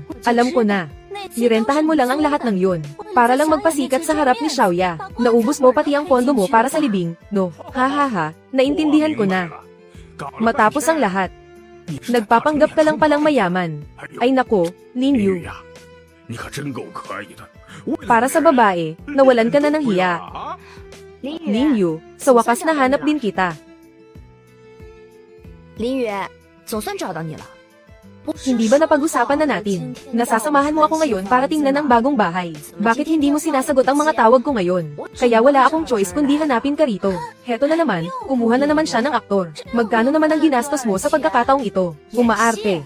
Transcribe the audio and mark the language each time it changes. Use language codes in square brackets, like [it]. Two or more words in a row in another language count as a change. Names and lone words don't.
[tl] Alam ko na. Nirentahan mo lang ang lahat ng yun. Para lang magpasikat sa harap ni Xiaoya. Naubos mo pati ang pondo mo para sa libing, no? Ha ha ha, naintindihan ko na. Matapos ang lahat, nagpapanggap ka lang palang mayaman. Ay nako, Lin Yu. [zh] 你可真够可以的。为了 [tl] Para sa babae, nawalan ka na ng hiya. 啊 Lin Yu, sa wakas nahanap din kita. [zh] 林宇，总算找到你了。 [tl] Hindi ba napag-usapan na natin? Nasasamahan mo ako ngayon para tingnan ang bagong bahay. Bakit hindi mo sinasagot ang mga tawag ko ngayon? Kaya wala akong choice kundi hanapin ka rito. Heto na naman, kumuha na naman siya ng aktor. Magkano naman ang ginastos mo sa pagkakataong ito? Umaarte.